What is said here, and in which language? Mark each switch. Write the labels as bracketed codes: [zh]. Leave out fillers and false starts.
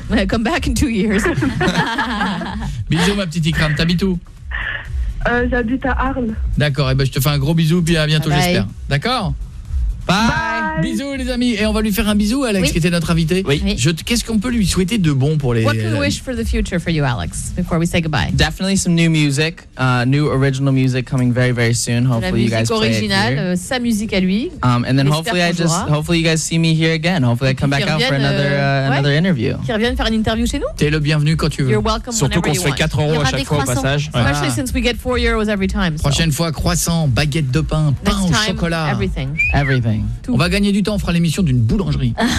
[en] Come back in 2 years. [fr] Bisous, ma petite Ikram. T'habites où? J'habite à Arles. D'accord, et ben, je te fais un gros bisou, puis à bientôt, [en] bye. [fr] J'espère. D'accord? [en] Bye. [fr] Bisous les amis. Et on va lui faire un bisou, Alex, oui. Qui était notre invité. Oui. Qu'est-ce qu'on peut lui souhaiter de bon pour les... [en] What can we wish for the future for you, Alex, before we say goodbye? Definitely some new music, new original music coming very, very soon. Hopefully you guys play it here. [fr] Sa musique à lui. [en] And then hopefully you guys see me here again. Hopefully I come back out for another interview. [fr] Qui revienne faire une interview chez nous. T'es le bienvenu quand tu veux. [en] You're welcome. [fr] Surtout qu'on se fait 4 euros à chaque fois au passage. [en] Especially since we get 4 euros every time. [fr] Prochaine fois, croissant, baguette de pain, pain au chocolat. [en] Everything. [fr] On va gagner du temps, on fera l'émission d'une boulangerie.